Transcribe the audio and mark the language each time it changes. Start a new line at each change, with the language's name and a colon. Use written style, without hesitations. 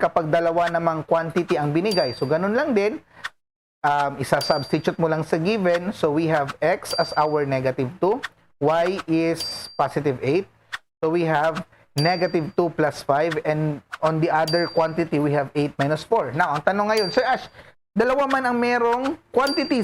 Filipino: Kapag dalawa namang quantity ang binigay. So, ganon lang din. Isa-substitute mo lang sa given.
English: So, we have x as our negative 2. Y is positive 8. So, we have negative 2 plus 5. And on the other quantity, we have 8 minus 4.
Filipino: Now, ang tanong ngayon, Sir Ash, dalawa man ang merong quantity.